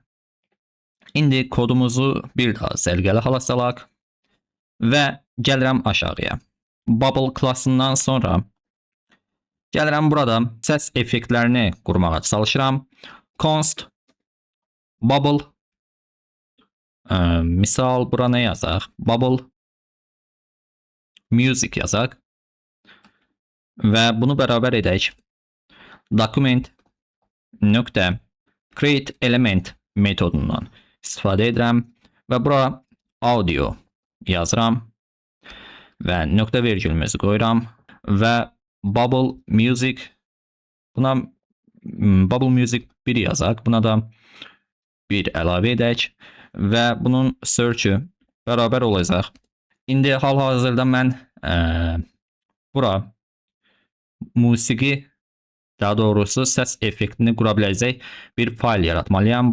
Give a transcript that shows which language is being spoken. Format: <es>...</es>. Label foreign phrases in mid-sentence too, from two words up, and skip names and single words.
<az>İndi kodumuzu bir daha sərgəli hala salaq və gəlirəm aşağıya. Bubble klassından sonra gəlirəm burada səs effektlərini qurmağa çalışıram.</az> <en>Const bubble</en> <az>misal bura nə yazaq?</az> <en>Bubble music</en> <az>yazaq və bunu bərabər edək. Document nöqtə</az> <en>create element</en> <az>metodundan istifadə edirəm və bura audio yazıram və nöqtə vergülümüzü qoyuram və</az> <en>bubble music,</en> <az>buna</az> <en>bubble music</en> <az>1 yazaq, buna da 1 əlavə edək və bunun search-ü bərabər olacaq. İndi hal-hazırda mən bura musiqi, daha doğrusu səs effektini qura biləcək bir fayl yaratmalıyam.</az>